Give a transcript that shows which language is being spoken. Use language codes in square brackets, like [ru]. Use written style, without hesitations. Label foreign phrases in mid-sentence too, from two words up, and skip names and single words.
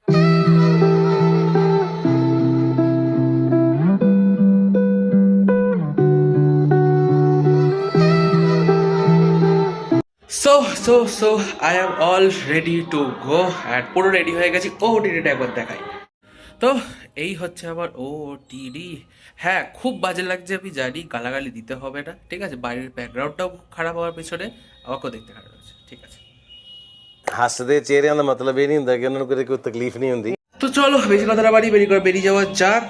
[en] so I am all ready to go, and [bn] পুরো রেডি হয়ে গেছি। ওটিডিটা একবার দেখাই। তো এই হচ্ছে আমার ওটিডি। হ্যাঁ, খুব বাজে লাগছে আমি জানি, গালাগালি দিতে হবে না, ঠিক আছে। বাইরের ব্যাকগ্রাউন্ডটাও খারাপ হওয়ার পেছনে আমাকেও দেখতে খারাপ হচ্ছে, ঠিক আছে। [pa] ਹੱਸਦੇ ਚਿਹਰਿਆਂ ਦਾ ਮਤਲਬ ਇਹ ਨਹੀਂ ਹੁੰਦਾ ਕਿ ਉਹਨਾਂ ਨੂੰ ਕਦੇ ਕੋਈ ਤਕਲੀਫ ਨਹੀਂ ਹੁੰਦੀ। [bn] তো চলো বেশি কথা না বাড়ি বেরিয়ে যাওয়া যাক।